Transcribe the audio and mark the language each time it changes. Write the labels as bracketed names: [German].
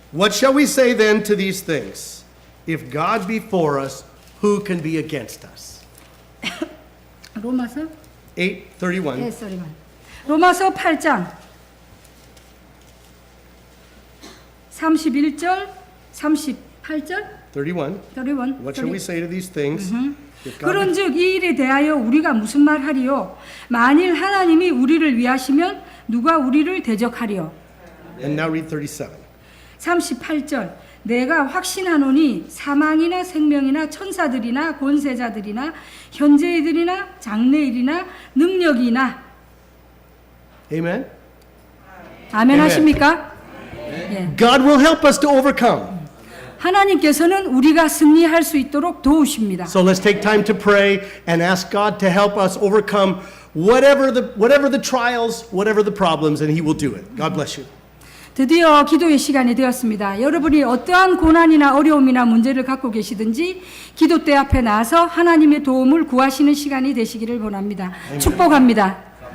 [English] What shall we say then to these things? If God be for us, who can be against us? [Korean] 로마서 [English] 8:31. [Korean] 로마서 8장 31절 38절 [English] 31. What shall we say to these things? If God be [Korean] 그런즉 이 일에 대하여 우리가 무슨 말하리요? 만일 하나님이 우리를 위하시면 누가 우리를 대적하리요? [English] And now read 37. [Korean] 38절 내가 확신하노니 사망이나 생명이나 천사들이나 권세자들이나 현재일이나 장래일이나 능력이나 [English] Amen. [Korean] 아멘 하십니까? 예. [English] God will help us to overcome. [Korean] 하나님께서는 우리가 승리할 수 있도록 도우십니다. [English] So let's take time to pray and ask God to help us overcome whatever the trials, whatever the problems, and He will do it. God bless you. [Korean] 드디어 기도의 시간이 되었습니다. 여러분이 어떠한 고난이나 어려움이나 문제를 갖고 계시든지 기도대 앞에 나와서 하나님의 도움을 구하시는 시간이 되시기를 원합니다. 축복합니다.